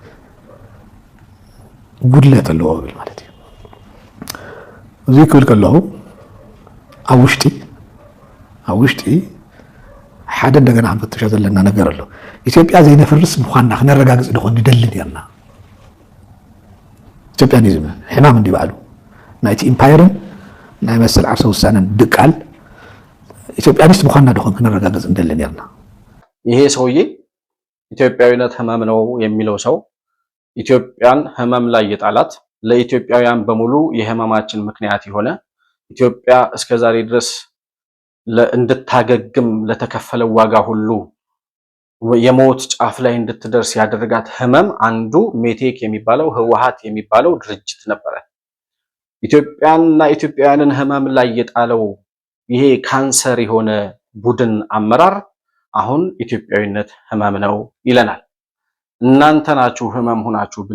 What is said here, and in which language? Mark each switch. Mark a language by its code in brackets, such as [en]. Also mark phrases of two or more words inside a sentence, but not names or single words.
[ti] ጉድለት ኣለዎ ብል ማለት እዩ። እዚ ክብል ከለኹ ኣብ ውሽጢ ሓደ እንደገና ክንፈትሾ ዘለና ነገር ኣሎ። ኢትዮጵያ ዘይነፍርስ ምኳንና ክነረጋግፅ ድኾን ንደሊ ነርና ኢትዮጵያኒዝም ሕማም እንዲ ባዕሉ ናይቲ ኢምፓየርን ናይ መሰል ዓርሰ ውሳነን ድቃል ኢትዮጵያኒስት ምኳንና ድኾን ክነረጋግፅ እንደሊ ነርና። [am] ይሄ ሰውዬ ኢትዮጵያዊነት ህመም ነው የሚለው ሰው ኢትዮጵያን ህመም ላይ የጣላት ለኢትዮጵያውያን በሙሉ የህመማችን ምክንያት የሆነ ኢትዮጵያ እስከዛሬ ድረስ እንድታገግም ለተከፈለው ዋጋ ሁሉ የሞት ጫፍ ላይ እንድትደርስ ያደረጋት ህመም አንዱ ሜቴክ የሚባለው ህወሓት የሚባለው ድርጅት ነበረ። ኢትዮጵያንና ኢትዮጵያውያንን ህመም ላይ የጣለው ይሄ ካንሰር የሆነ ቡድን አመራር አሁን ኢትዮጵያዊነት ህመም ነው ይለናል። እናንተ ናችሁ ህመም ሆናችሁብን